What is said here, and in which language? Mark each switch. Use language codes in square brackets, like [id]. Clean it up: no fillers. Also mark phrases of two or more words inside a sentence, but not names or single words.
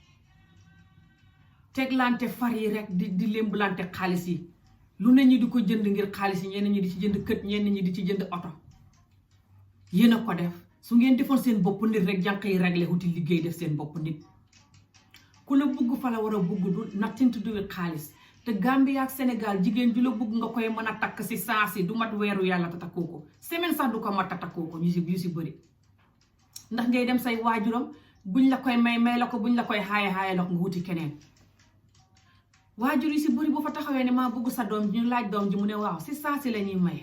[wo] teglante far yi rek di lemblante xaalis yi lu ne ñi di ko jënd ngir xaalis yi ñenn ñi di ci jënd kët ñenn ñi di ci jënd oto yéen a ko def su ngeen defoon seen bopp nit rek jànq yi réglé wuti liggéey def seen bopp nit ku la bugg fa la war a bugg du [en] nothing to do with [wo] xaalis te Gambie ak Sénégal jigéen ju la bugg nga koy mën a takk si saa si du mat weeru yàlla te takkoo ko semaine sax du ko mat a takkoo ko yu si bëri ndax ngay dem say waajuram buñ la koy may la ko buñ la koy xaaye la ko nga wuti keneen waajur yi si bëri bu fa taxawee ne maa bugg sa doom ñu laaj doom ji mu ne waaw si saa si la ñuy maye